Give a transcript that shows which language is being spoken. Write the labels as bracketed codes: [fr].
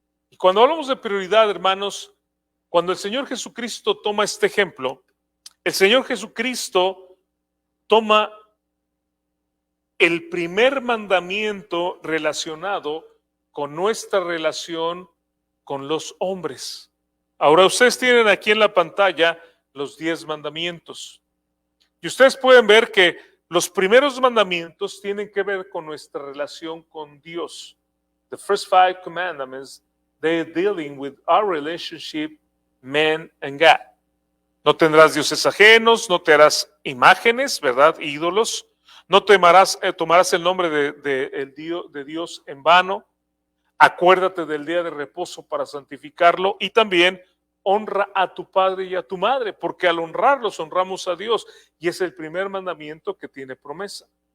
[es] Y cuando hablamos de prioridad, hermanos, cuando el Señor Jesucristo toma este ejemplo, el Señor Jesucristo toma el primer mandamiento relacionado con nuestra relación con los hombres. Ahora ustedes tienen aquí en la pantalla los 10 mandamientos. Y ustedes pueden ver que los primeros mandamientos tienen que ver con nuestra relación con Dios. [en] The first 5 commandments, they're dealing with our relationship, man and God. [es] No tendrás dioses ajenos, no te harás imágenes, ¿verdad? Ídolos. No tomarás el nombre de Dios en vano. Acuérdate del día de reposo para santificarlo y también honra a tu padre y a tu madre, porque al honrarlos honramos a Dios y es el primer mandamiento que tiene promesa.